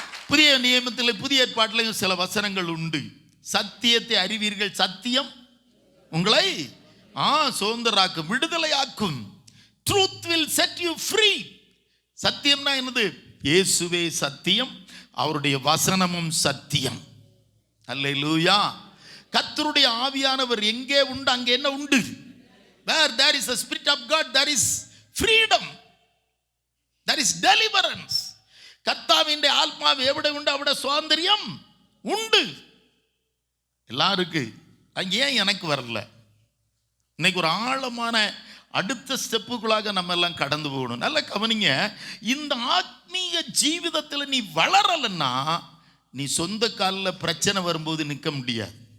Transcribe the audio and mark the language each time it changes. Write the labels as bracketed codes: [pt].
[ta] புதிய நியமத்தில், புதிய ஏற்பாட்டிலையும் சில வசனங்கள் உண்டு. சத்தியத்தை அறிவீர்கள், சத்தியம் உங்களை சுதந்திரமாக்கும், விடுதலையாக்கும். [en] Truth will set you free. [ta] சத்தியம்னா என்னது? இயேசுவே சத்தியம், அவருடைய வசனமும் சத்தியம். அல்லேலூயா. கர்த்தருடைய ஆவியானவர் எங்கே உண்டு அங்கே என்ன உண்டு? [en] Where there is a spirit of God, there is freedom, there is deliverance. [ml] கர்த்தாவின் ஆத்மாவு எവിടെ உண்டு അവിടെ சுதந்திரம் உண்டு. [ta] எல்லாருக்கு அங்கே ஏன் எனக்கு வரல? இன்னைக்கு ஒரு ஆழமான அடுத்த ஸ்டெப்புக்குள்ளாக நம்ம எல்லாம் கடந்து போகணும். நல்ல கவனிங்க. இந்த ஆத்மீக ஜீவிதத்தில் நீ வளரலன்னா நீ சொந்த காலில் பிரச்சனை வரும்போது நிற்க முடியாது.